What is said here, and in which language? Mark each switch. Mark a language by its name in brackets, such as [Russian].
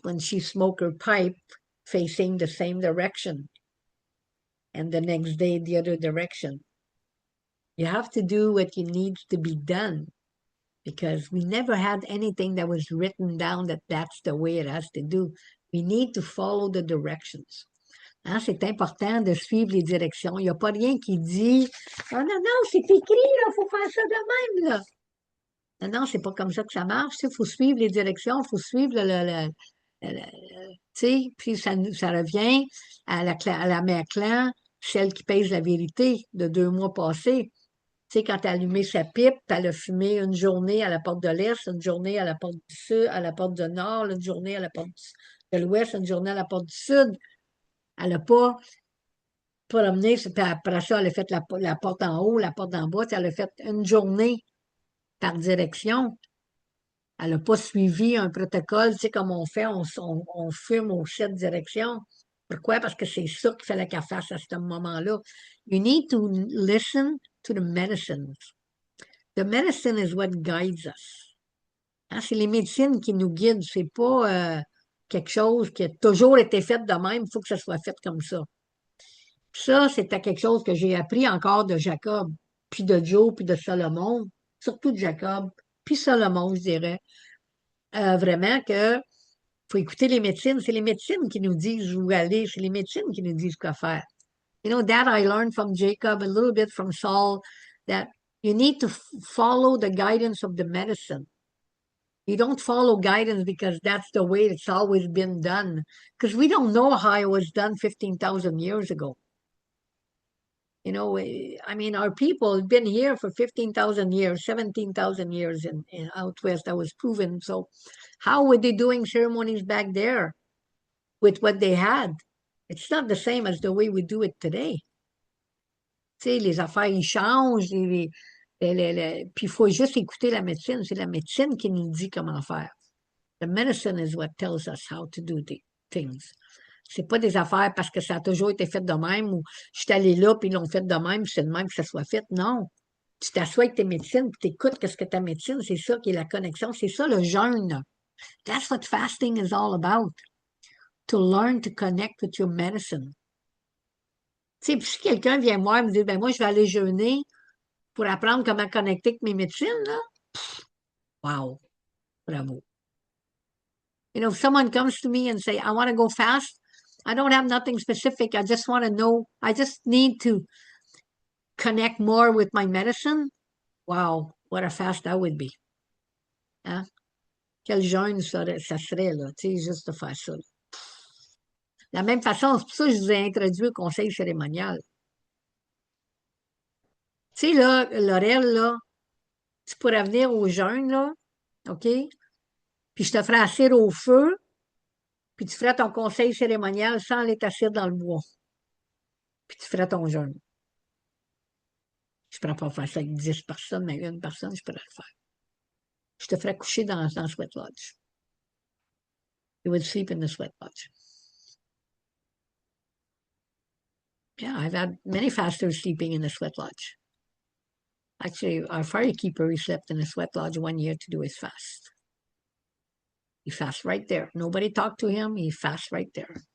[English] When she smoked her pipe facing the same direction, and the next day the other direction. You have to do what needs to be done, because we never had anything that was written down that that's the way it has to do. We need to follow the directions. [French] Hein, c'est important de suivre les directions. Il n'y a pas rien qui dit « Ah non, non, c'est écrit, il faut faire ça de même. » là. Non, non, c'est pas comme ça que ça marche. Il faut suivre les directions, il faut suivre tu sais, puis ça revient à la mère clan, celle qui pèse la vérité de 2 mois passés. Tu sais, quand elle a allumé sa pipe, elle a fumé une journée à la porte de l'Est, une journée à la porte du Sud, à la porte du Nord, une journée à la porte de l'Ouest, une journée à la porte du Sud. Elle n'a pas promené, puis après ça, elle a fait la porte en haut, la porte en bas, elle a fait une journée par direction. Elle n'a pas suivi un protocole, tu sais, comme on fait, on fume aux 7 directions. Pourquoi? Parce que c'est ça qu'il fallait qu'elle fasse à ce moment-là. [English] You need to listen to the medicines. The medicine is what guides us. [French] Hein, c'est les médecines qui nous guident. C'est pas quelque chose qui a toujours été fait de même. Il faut que ça soit fait comme ça. Ça, c'était quelque chose que j'ai appris encore de Jacob, puis de Joe, puis de Salomon, surtout de Jacob, puis Salomon, je dirais. Vraiment que faut écouter les médecines. C'est les médecines qui nous disent où aller. C'est les médecines qui nous disent quoi faire. [English] That I learned from Jacob, a little bit from Saul, that you need to follow the guidance of the medicine. You don't follow guidance because that's the way it's always been done. Because we don't know how it was done 15,000 years ago. Our people have been here for 15,000 years, 17,000 years in out west. That was proven. So how were they doing ceremonies back there with what they had? It's not the same as the way we do it today. [French] Tu sais, les affaires, ils changent. Puis il faut juste écouter la médecine. C'est la médecine qui nous dit comment faire. [English] The medicine is what tells us how to do the things. [French] C'est pas des affaires parce que ça a toujours été fait de même ou je suis allé là puis ils l'ont fait de même, c'est de même que ça soit fait. Non. Tu t'assois avec tes médecines puis tu écoutes qu'est-ce que ta médecine, c'est ça qui est la connexion, c'est ça le jeûne. [English] That's what fasting is all about. To learn to connect with your medicine. [French] Tu sais, puis si quelqu'un vient moi et me dit, ben moi, je vais aller jeûner pour apprendre comment connecter avec mes médecines, là, wow, bravo. [English] If someone comes to me and say, I want to go fast, I don't have nothing specific. I just want to know, I just need to connect more with my medicine. Wow, what a fast that would be. Hein? [French] Quel jeûne ça serait, là, tu sais, juste de faire ça. De la même façon, c'est pour ça que je vous ai introduit au conseil cérémonial. Tu sais, là, Laurel, là, tu pourrais venir au jeûne, là, OK? Puis je te ferai assis au feu, puis tu ferais ton conseil cérémonial sans aller t'asseoir dans le bois. Puis tu ferais ton jeûne. Je ne pourrais pas faire ça avec 10 personnes, mais une personne, je pourrais le faire. Je te ferais coucher dans le sweat lodge. [English] You would sleep in the sweat lodge. Yeah, I've had many fasters sleeping in the sweat lodge. Actually, our firekeeper, he slept in the sweat lodge 1 year to do his fast. He fasts right there. Nobody talked to him. He fasts right there.